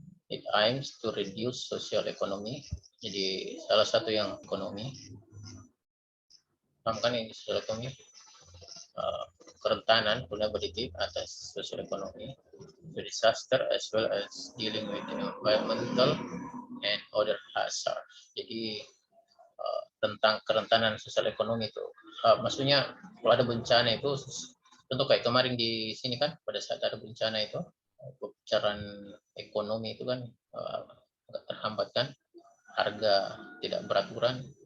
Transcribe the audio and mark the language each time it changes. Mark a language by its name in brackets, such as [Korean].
[English] It aims to reduce social economy. [Indonesian] Jadi salah satu yang ekonomi, paham kan ini social economy? [English] Kerentanan vulnerability atas social economy to disaster as well as dealing with environmental and other hazards. [Indonesian] Jadi tentang kerentanan sosial ekonomi itu, maksudnya kalau ada bencana itu, tentu kayak kemarin di sini kan pada saat ada bencana itu, pembicaraan ekonomi itu kan agak terhambat kan, harga tidak beraturan.